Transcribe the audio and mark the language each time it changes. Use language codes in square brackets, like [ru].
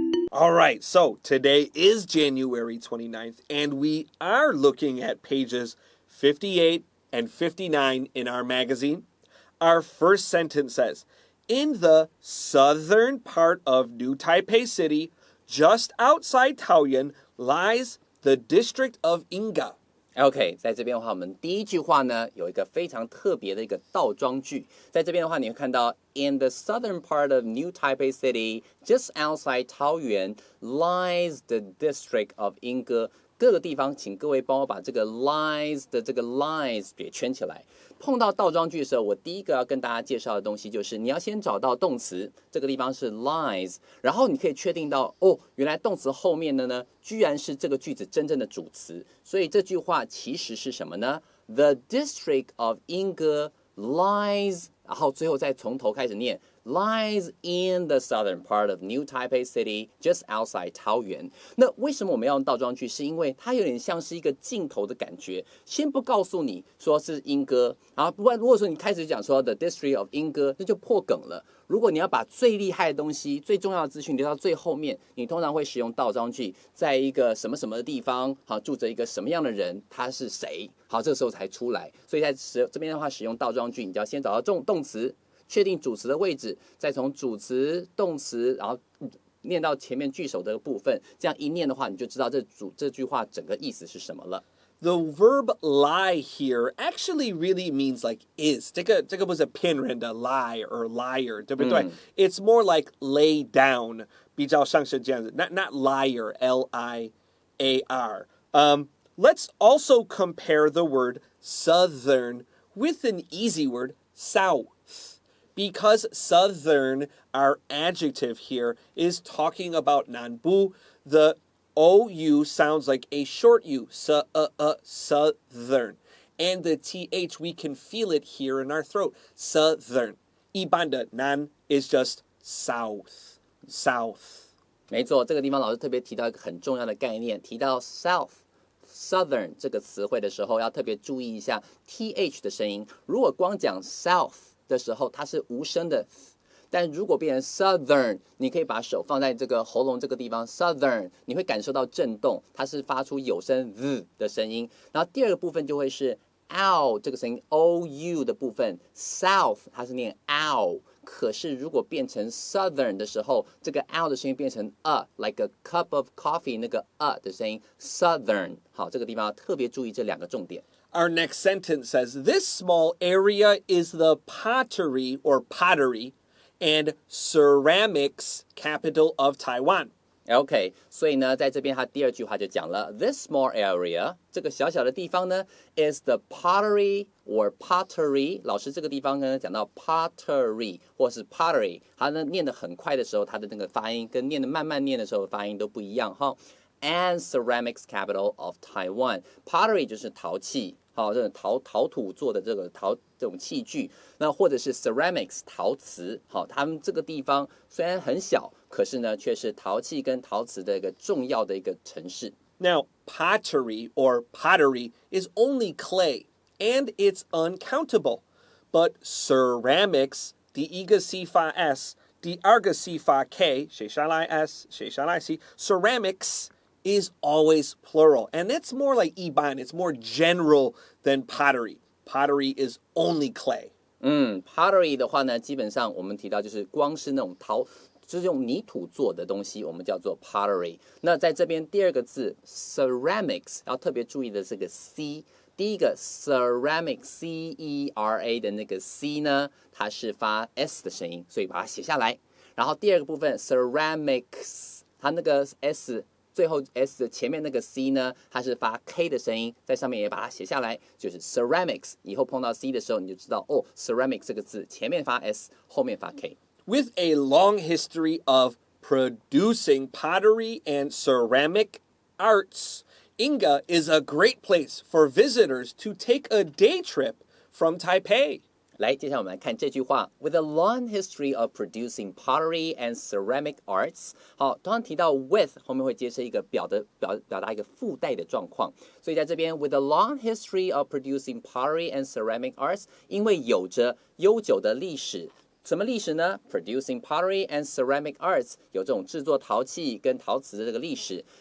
[en] All right, so today is January 29th, and we are looking at pages 58 and 59 in our magazine. Our first sentence says, in the southern part of New Taipei City, just outside Taoyuan, lies the district of Yingge. [zh] OK， 在这边的话，我们第一句话呢有一个非常特别的一个倒装句。在这边的话，你会看到 [en] in the southern part of New Taipei City, just outside Taoyuan, lies the district of Yingge. [zh] 各个地方，请各位帮我把这个 lies 的这个 lies 给圈起来。碰到倒装句的时候，我第一个要跟大家介绍的东西就是，你要先找到动词，这个地方是 lies， 然后你可以确定到，原来动词后面的呢，居然是这个句子真正的主词。所以这句话其实是什么呢？ [en] The district of Yingge lies， [zh] 然后最后再从头开始念。 [en] Lies in the southern part of New Taipei City, just outside Taoyuan. [zh] 那为什么我们要用倒装句？是因为它有点像是一个镜头的感觉。先不告诉你说是莺歌，然后不然如果说你开始讲说 the district of 莺歌，那就破梗了。如果你要把最厉害的东西、最重要的资讯留到最后面，你通常会使用倒装句，在一个什么什么的地方，好住着一个什么样的人，他是谁，好这个时候才出来。所以在这边的话，使用倒装句，你就要先找到动词。确定主词的位置，再从主词、动词，然后念到前面句首的部分，这样一念的话，你就知道这句话整个意思是什么了。 [en] The verb lie here actually really means like is. [zh] 这个不是偏人的 [en] lie or liar, [zh] 对不对？ [en] It's more like lay down, [zh] 比较像是这样子 [en] not liar, L-I-A-R. Let's also compare the word southern with an easy word, south.Because southern, our adjective here, is talking about Nanbu, the OU sounds like a short U, southern. And the TH, we can feel it here in our throat, southern. [zh] 一般的南 [en] is just south. [zh] 没错，这个地方老师特别提到一个很重要的概念，提到 southern 这个词汇的时候，要特别注意一下 TH 的声音。如果光讲 south的时候，它是无声的，但如果变成 southern， 你可以把手放在这个喉咙这个地方 southern， 你会感受到震动，它是发出有声 z 的声音。然后第二个部分就会是 ow 这个声音 ou 的部分 south 它是念 ow， 可是如果变成 southern 的时候，这个 ow 的声音变成 [en] like a cup of coffee [zh] 那个的声音 southern。好，这个地方要特别注意这两个重点。 [en] Our next sentence says, this small area is the pottery and ceramics capital of Taiwan. [zh] OK， 所以呢，在这边它第二句话就讲了 ， [en] this small area [zh] 这个小小的地方呢 ， [en] is the pottery or pottery。 [zh] 老师这个地方呢讲到 pottery 或是 pottery， 它呢念得很快的时候，它的那个发音跟念得慢慢念的时候发音都不一样哈。 [en] And ceramics capital of Taiwan， [zh] pottery 就是陶器好，这种陶土做的这种器具，那或者是 ceramics 陶瓷，好，他们这个地方虽然很小，可是呢，却是陶器跟陶瓷的一个重要的一个城市。 [en] Now, pottery or pottery is only clay, and it's uncountable. But ceramics, the iga si fa s, the arga si fa k, [zh] 谁上来 [en] s, 谁上来 c, ceramics is always plural. And that's more like iban, it's more general than pottery. Pottery is only clay. [zh] Pottery 的话呢，基本上我们提到就是光是那种就是用泥土做的东西，我们叫做 pottery。那在这边第二个字 ceramics 要特别注意的这个 c， 第一个 ceramic C-E-R-A 的那个 c 呢，它是发 s 的声音，所以把它写下来。然后第二个部分 ceramics， 它那个 s。最后 s 的前面那个 c 呢，它是发 k 的声音，在上面也把它写下来，就是 ceramics。以后碰到 c 的时候，你就知道哦 ，ceramics 这个字前面发 s， 后面发 k。With [en] a long history of producing pottery and ceramic arts, Yingge is a great place for visitors to take a day trip from Taipei. [zh] 来，接下来我们来看这句话 [en] ：With a long history of producing pottery and ceramic arts。 [zh] 好，通常提到 with 后面会接着一个表达一个附带的状况，所以在这边 [en] with a long history of producing pottery and ceramic arts， [zh] 因为有着悠久的历史。什么历史呢 ？ [en] Producing pottery and ceramic arts [zh] 有这种制作陶器跟陶瓷的这个历史。